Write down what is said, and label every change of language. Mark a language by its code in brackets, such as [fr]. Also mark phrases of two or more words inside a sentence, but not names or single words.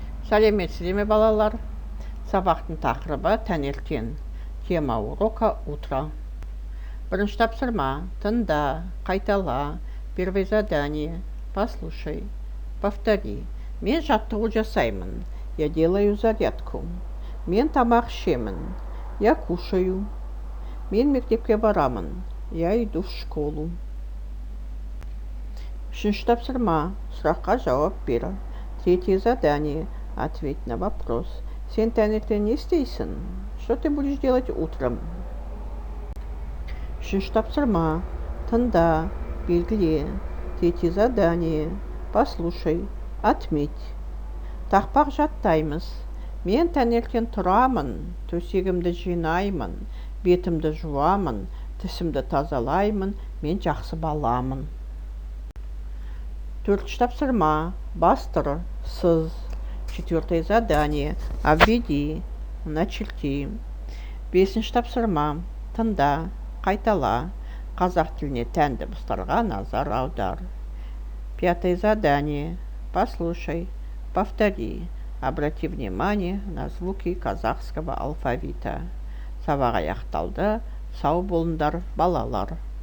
[kk] Сәлеметсіздер ме, балалар? Сабақтың тақырыбы таңертең. [ru] Тема урока утро. [kk] Бірінші тапсырма. Тыңда, қайтала. [ru] Первое задание. Послушай. Повтори. [kk] Мен жаттығу жасаймын. [ru] Я делаю зарядку. [kk] Мен тамақ ішемін. [ru] Я кушаю. [kk] Мен мектепке барамын. [ru] Я иду в школу. [kk] Үшінші тапсырма. Сұраққа жауап бер. [ru] Третье задание. Ответь на вопрос. [kk] Сен таңертең не істейсің? [ru] Что ты будешь делать утром? [kk] Үшінші тапсырма. Тыңда, белгіле. [ru] Третье задание. Послушай, отметь. [kk] Тақпақ жаттаймыз. Мен таңертең тұрамын, төсегімді жинаймын, бетімді жуамын, тісімді тазалаймын, мен жақсы баламын. Төртінші тапсырма. Бастыр, сыз. [ru] Четвертое задание. Обведи, начерти. [kk] Бесінші тапсырма. Тыңда, қайтала. Қазақ тіліне тән дыбыстарға назар аудар. [ru] Пятое задание. Послушай, повтори. Обрати внимание на звуки казахского алфавита. [kk] Сабақ аяқталды. Сау болыңдар, балалар.